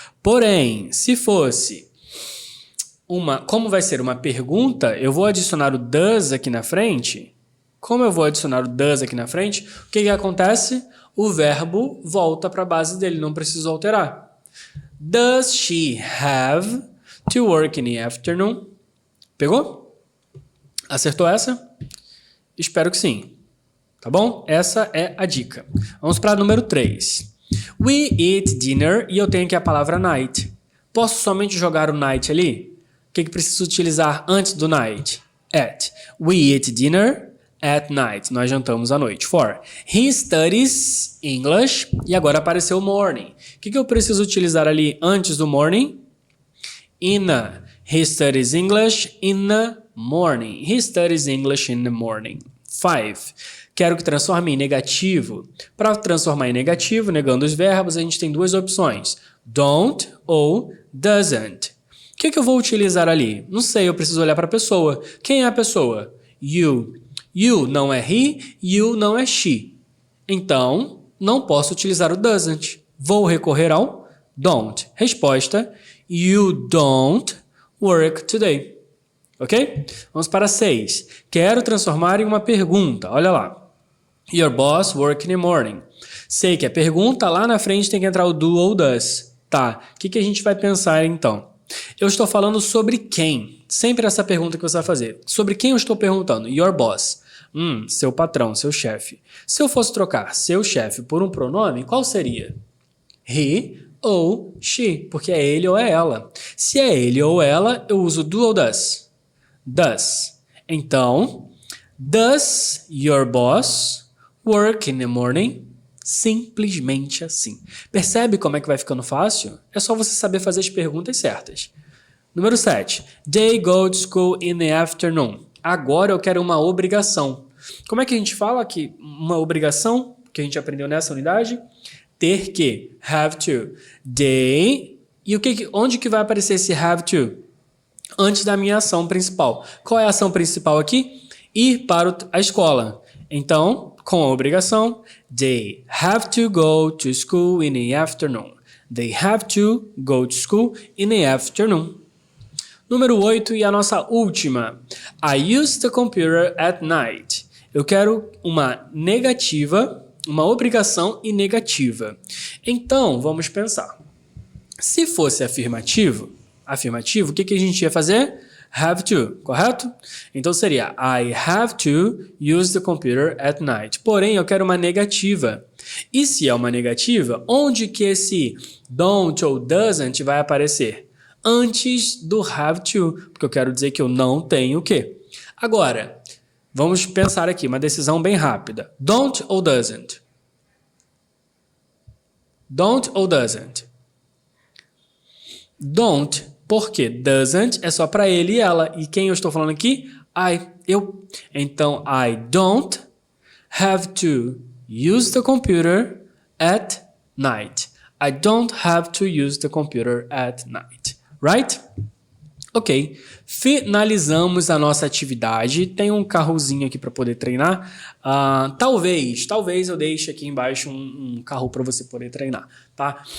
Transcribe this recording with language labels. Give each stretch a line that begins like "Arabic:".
Portuguese: Porém, se fosse como vai ser uma pergunta, eu vou adicionar o does aqui na frente. Como eu vou adicionar o does aqui na frente, o que acontece? O verbo volta para a base dele, não preciso alterar.
English: Does she have to work in the afternoon?
Portuguese: Pegou? Acertou essa? Espero que sim. Tá bom? Essa é a dica. Vamos para número 3.
English: We eat dinner
Portuguese: e eu tenho aqui a palavra night. Posso somente jogar o night ali? O que preciso utilizar antes do night? At.
English: We eat dinner at night.
Portuguese: Nós jantamos à noite. 4.
English: He studies English.
Portuguese: E agora apareceu o morning. O que eu preciso utilizar ali antes do morning?
English: In. He studies English in the morning. He studies English in the morning.
Portuguese: 5. Quero que transforme em negativo. Para transformar em negativo, negando os verbos, a gente tem duas opções. Don't ou doesn't. O que eu vou utilizar ali? Não sei, eu preciso olhar para a pessoa. Quem é a pessoa? You. You não é he, you não é she. Então, não posso utilizar o doesn't. Vou recorrer ao don't. Resposta,
English: you don't work today.
Portuguese: Ok? Vamos para 6. Quero transformar em uma pergunta. Olha lá.
English: Your boss work in the morning.
Portuguese: Sei que a pergunta lá na frente tem que entrar o do ou does. Tá, o que a gente vai pensar então? Eu estou falando sobre quem? Sempre essa pergunta que você vai fazer. Sobre quem eu estou perguntando? Your boss. Seu patrão, seu chefe. Se eu fosse trocar seu chefe por um pronome, qual seria? He ou she, porque é ele ou é ela. Se é ele ou ela, eu uso do ou does. Does.
English: Então, does your boss work in the morning?
Portuguese: Simplesmente assim. Percebe como é que vai ficando fácil? É só você saber fazer as perguntas certas. Número 7.
English: They go to school in the afternoon.
Portuguese: Agora eu quero uma obrigação. Como é que a gente fala que uma obrigação que a gente aprendeu nessa unidade? Ter que. Have to. They. E onde que vai aparecer esse have to? Antes da minha ação principal. Qual é a ação principal aqui? Ir para a escola. Então, com a obrigação,
English: they have to go to school in the afternoon. They have to go to school in the afternoon.
Portuguese: Número 8 e a nossa última.
English: I use the computer at night.
Portuguese: Eu quero uma negativa, uma obrigação e negativa. Então, vamos pensar. Se fosse afirmativo, o que a gente ia fazer? have to, correto?
English: Então seria I have to use the computer at night.
Portuguese: Porém, eu quero uma negativa. E se é uma negativa, onde que esse don't ou doesn't vai aparecer? Antes do have to, porque eu quero dizer que eu não tenho o quê? Agora, vamos pensar aqui, uma decisão bem rápida. Don't ou doesn't? Don't ou doesn't? Don't, porque doesn't é só para ele e ela. E quem eu estou falando aqui? Eu.
English: Então, I don't have to use the computer at night. I don't have to use the computer at night. Right? Ok.
Portuguese: Finalizamos a nossa atividade. Tem um carrozinho aqui para poder treinar. Talvez eu deixe aqui embaixo um carro para você poder treinar, tá?